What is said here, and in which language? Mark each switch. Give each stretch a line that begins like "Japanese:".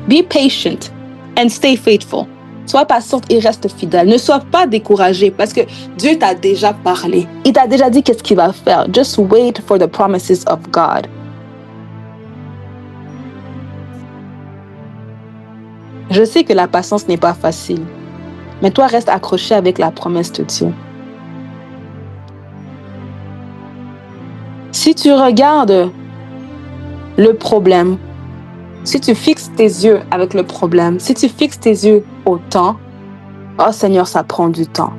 English: Be patient and stay faithful.
French: Sois patiente et reste fidèle. Ne sois pas découragé parce que Dieu t'a déjà parlé. Il t'a déjà dit qu'est-ce qu'il va faire.
English: Just wait for the promises of God.
French: Je sais que la patience n'est pas facile, mais toi reste accroché avec la promesse de Dieu. Si tu regardes le problème, si tu fixes tes yeux avec le problème, si tu fixes tes yeux au temps, oh Seigneur, ça prend du temps.